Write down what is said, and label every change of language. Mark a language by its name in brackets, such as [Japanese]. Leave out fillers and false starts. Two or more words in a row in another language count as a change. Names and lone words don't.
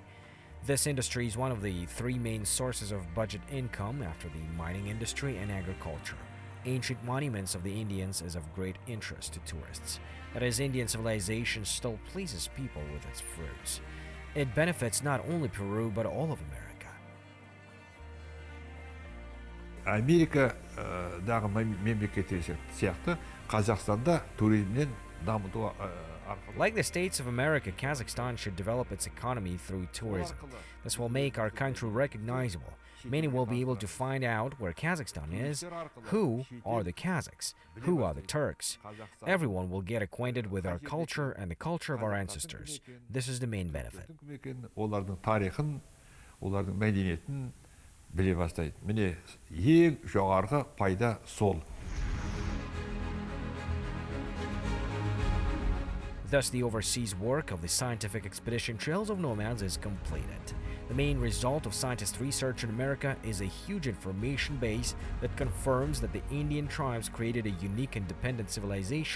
[English] This industry is one of the three main sources of budget income after the mining industry and agriculture. Ancient monuments of the Indians is of great interest to tourists. That is, Indian civilization still pleases people with its fruits. It benefits not only Peru, but all of America. [Kazakh] Америкадағы мемлекеттер сияқты Қазақстанда туризмнен дамыту [English] Like the states of America, Kazakhstan should develop its economy through tourism. This will make our country recognizable. Many will be able to find out where Kazakhstan is, who are the Kazakhs, who are the Turks. Everyone will get acquainted with our culture and the culture of our ancestors. This is the main benefit. [Kazakh] Олардың тарихын, олардың мәдениетін біле бастайды. Міне ең жоғарғы пайда сол. [English] Thus, the overseas work of the scientific expedition Trails of Nomads is completed. The main result of scientists' research in America is a huge information base that confirms that the Indian tribes created a unique independent civilization.